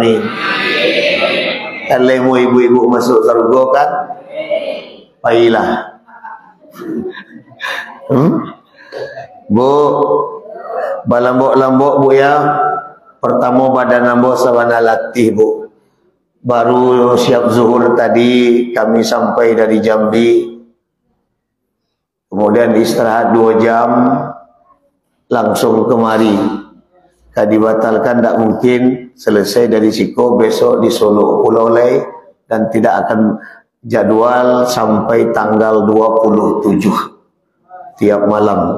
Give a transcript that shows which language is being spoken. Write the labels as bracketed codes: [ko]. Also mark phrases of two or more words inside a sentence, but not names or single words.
[id] Amin. Kalau ibu-ibu masuk surga kan, baiklah. [min] Bu, balambok-lambok bu ya. Pertama badan ambo sabana latih bu. [id] Baru siap zuhur tadi kami sampai dari Jambi. Kemudian istirahat 2 jam, langsung kemari. Dibatalkan tak mungkin, selesai dari Siko besok di Solo Pulau Lei, dan tidak akan jadwal sampai tanggal 27 tiap malam.